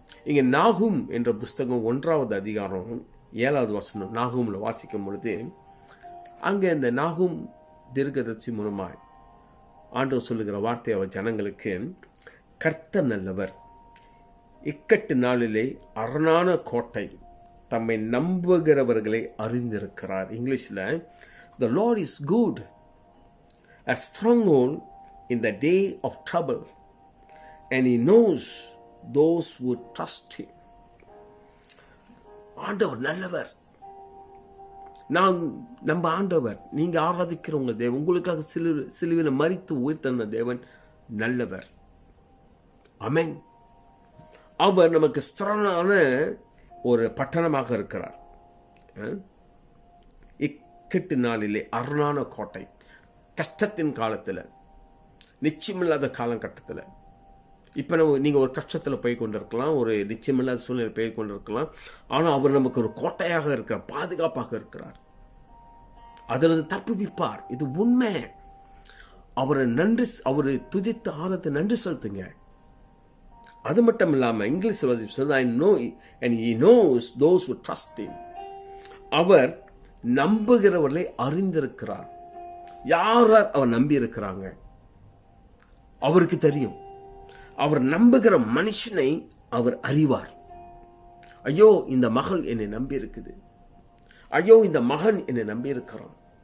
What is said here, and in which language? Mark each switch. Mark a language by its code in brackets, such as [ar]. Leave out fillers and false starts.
[ta] இங்க நாகும் என்ற புஸ்தகம் 1வது அதிகாரம் 7வது வசனம் நாகும்ல வாசிக்கும் பொழுது, அங்க இந்த நாகும் தீர்க்கதரிசி மூலமாய் ஆண்டவர் சொல்லுகிற வார்த்தை அவர் ஜனங்களுக்கு, கர்த்தர் நல்லவர், இக்கட்டு நாளிலே அரணான கோட்டை, தம்மை நம்புகிறவர்களை அறிந்திருக்கிறார். இங்கிலீஷ்ல, [en] the Lord is good, a stronghold in the day of trouble, and he knows those who trust him. [ta] ஆண்டவர் நல்லவர். நம்ம ஆண்டவர், நீங்க ஆராதிக்கிற உங்க தேவன், உங்களுக்காக சிலுவையில் மரித்து உயிர்த்தெழுந்த தேவன் நல்லவர். ஆமென். அவர் நமக்கு ஸ்திரமான ஒரு பட்டணமாக இருக்கிறார். இக்கட்டு நாளிலே அரணான கோட்டை, கஷ்டத்தின் காலத்தில், நிச்சயமில்லாத காலகட்டத்தில், இப்போ நீங்கள் ஒரு கஷ்டத்தில் போய் கொண்டிருக்கலாம், ஒரு நிச்சயமில்லாத சூழ்நிலை போய் கொண்டிருக்கலாம். ஆனால் அவர் நமக்கு ஒரு கோட்டையாக இருக்கிறார், பாதுகாப்பாக இருக்கிறார், அதிலிருந்து தப்புவிப்பார். இது உண்மை. அவரை துதித்து ஆராதித்து நன்றி செலுத்துங்க. அது மட்டும் இல்லாமல் இங்கிலீஷ் சொல்ல, [en] I know and he knows those who trust him. [ta] அவர் நம்புகிறவர்களை அறிந்திருக்கிறார். யார் அவர் நம்பி இருக்கிறாங்க அவருக்கு தெரியும். அவர் நம்புகிற மனுஷனை அவர் அறிவார். ஐயோ, இந்த மகள் என்னை நம்பி இருக்குது, ஐயோ இந்த மகன் என்னை நம்பி இருக்கிறான்.